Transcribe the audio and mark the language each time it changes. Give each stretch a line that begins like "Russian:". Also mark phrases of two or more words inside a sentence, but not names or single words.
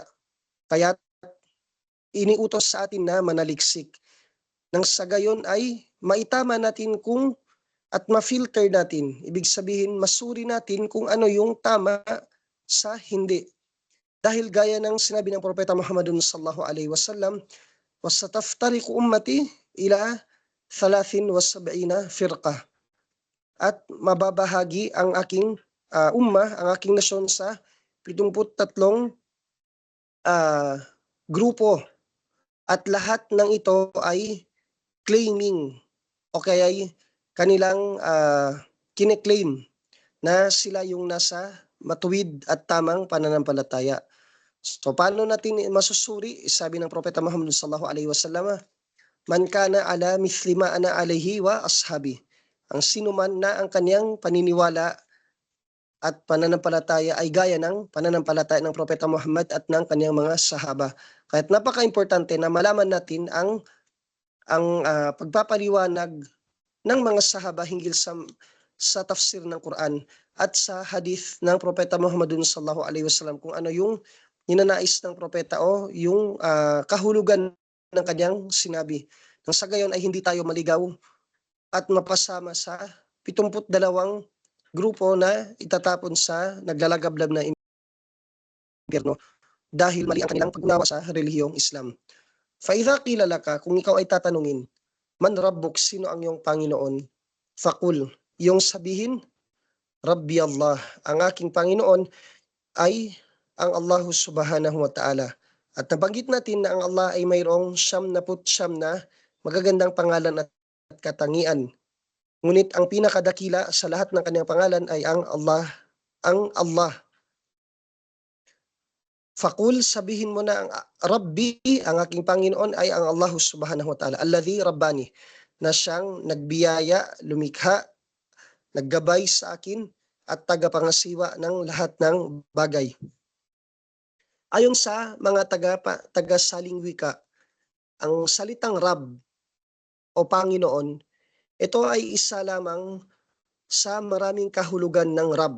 Filipino: Kaya iniutos sa atin na manaliksik. Nang sa gayon ay maitama natin at ma-filter natin. Ibig sabihin, masuri natin kung ano yung tama sa hindi. Dahil gaya ng sinabi ng Propeta Muhammadun
Arabic: صلى الله عليه وسلم, وستفترق أمتي إلى 73 فرقة.
Filipino: At mababahagi ang aking ang aking nasyon sa 73 grupo. At lahat ng ito ay claiming o kaya ay kanilang kine-claim na sila yung nasa matuwid at tamang pananampalataya. So paano natin masusuri? Sabi ng Propeta Muhammad
Arabic: صلى الله عليه وسلم, من كان على مثل ما أنا عليه وأصحابي.
Filipino: Ang sino man na ang kaniyang paniniwala at pananampalataya ay gaya ng pananampalataya ng Propeta Muhammad at ng kaniyang mga sahaba. Kaya't napaka-importante na malaman natin ang pagpapaliwanag ng mga sahaba hinggil sa tafsir ng Quran at sa hadith ng Propeta Muhammad
Arabic: صلى الله عليه وسلم,
Filipino: kung ano yung ninanais ng propeta o yung kahulugan ng kanyang sinabi. Nang sa gayon ay hindi tayo maligaw at mapasama sa 72 grupo na itatapon sa naglalagablab na impyerno dahil mali ang kanilang pag-unawa sa relihiyong Islam.
Arabic: فإذا قيل لك,
Filipino: kung ikaw ay tatanungin,
Arabic: من ربك,
Filipino: sino ang iyong Panginoon? Faqul, yung sabihin,
Arabic: ربي الله,
Filipino: ang aking Panginoon ay ang Allah
Arabic: سبحانه وتعالى.
Filipino: At nabanggit natin na ang Allah ay mayroong 99 na magagandang pangalan at katangian. Ngunit ang pinakadakila sa lahat ng kanyang pangalan ay ang Allah. Ang Allah. Fakul, sabihin mo na ang Rabbi, ang aking Panginoon ay ang Allah
Arabic: سبحانه وتعالى. الذي رباني,
Filipino: na siyang nagbiyaya, lumikha, naggabay sa akin at tagapangasiwa ng lahat ng bagay. Ayon sa mga taga-saling wika, ang salitang Rab o Panginoon, ito ay isa lamang sa maraming kahulugan ng Rab.